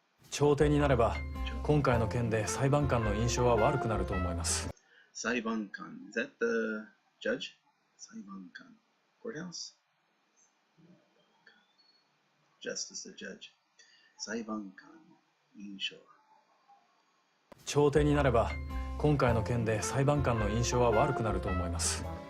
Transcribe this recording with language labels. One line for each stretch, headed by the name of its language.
Japanese: 調停になれば、今回の件で裁判官の印象は悪くなると思います。
English: 裁判官 Is that the judge? 裁判官 Courthouse? Justice the judge.
Japanese: 裁判官印象。調停になれば、今回の件で裁判官の印象は悪くなると思います。